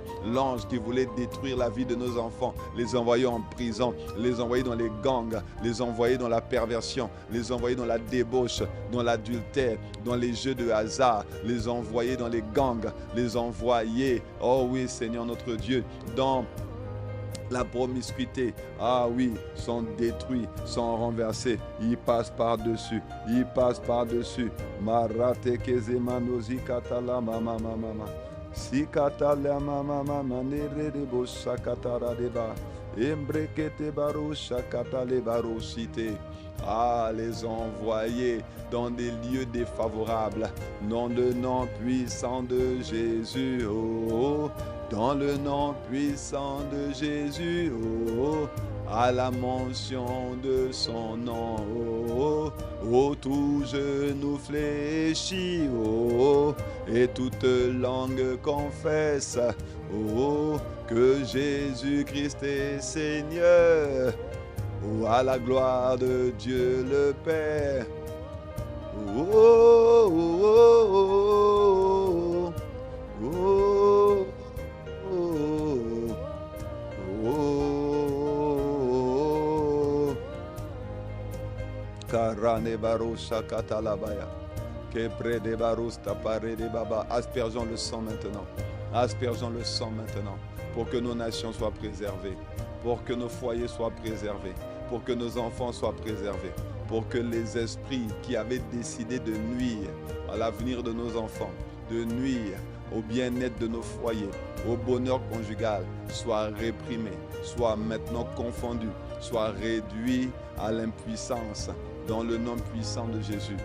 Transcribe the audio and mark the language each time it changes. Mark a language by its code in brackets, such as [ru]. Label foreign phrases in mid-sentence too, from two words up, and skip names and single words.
[fr] L'ange qui voulait détruire la vie de nos enfants, les envoyer en prison, les envoyer dans les gangs, les envoyer dans la perversion, les envoyer dans la débauche, dans l'adultère, dans les jeux de hasard, les envoyer dans les gangs, les envoyer, oh oui Seigneur notre Dieu, dans la promiscuité. Ah oui, sont détruits, sont renversés. Ils passent par-dessus. Ils passent par-dessus. Marate kezemanozi katala mama mama. Si katala mama mama nere de bossa katara deba. Embrekete barosha katale barosite. Ah, les envoyer dans des lieux défavorables. Dans le nom puissant de Jésus. Oh, oh. Dans le nom puissant de Jésus, oh, à la mention de son nom, oh, oh, tout genou fléchit, oh, et toute langue confesse, oh, que Jésus-Christ est Seigneur, oh, à la gloire de Dieu le Père, oh, oh, oh, oh, oh, oh. Karane barosa katalabaya. Kebre de barosta pare de baba. Aspergeons le sang maintenant. Aspergeons le sang maintenant. Pour que nos nations soient préservées. Pour que nos foyers soient préservés. Pour que nos enfants soient préservés. Pour que les esprits qui avaient décidé de nuire à l'avenir de nos enfants, de nuire au bien-être de nos foyers, au bonheur conjugal, soient réprimés, soient maintenant confondus, soient réduits à l'impuissance dans le nom puissant de Jésus.